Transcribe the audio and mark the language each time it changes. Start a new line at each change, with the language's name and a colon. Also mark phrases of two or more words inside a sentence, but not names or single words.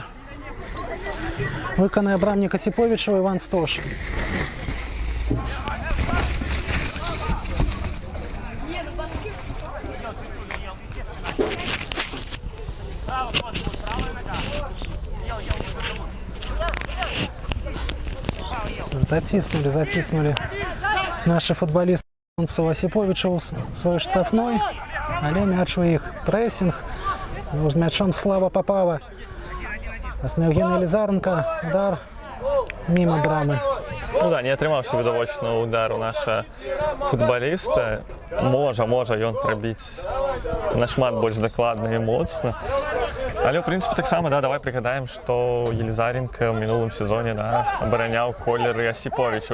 Belarusian: Выканае брамнік Асіповіча Іван Стош.
Russian: Затиснули наши футболисты Осиповича в свой штрафной.
Belarusian: Але мяч у іх. Прессинг. З мячом слабо попала.
Russian: На Евгения Елизаренко. Удар мимо брамы.
Belarusian: Ну да, не атрымаўся відавочна удар у наша футбаліста. Можа ён прабіць нашмат больш дакладна і моцна. Але, ў прынцыпе, таксама, да, давай прыгадаем, што Елизаренко ў мінулым сезоне, да, абараняў колеры Осиповича.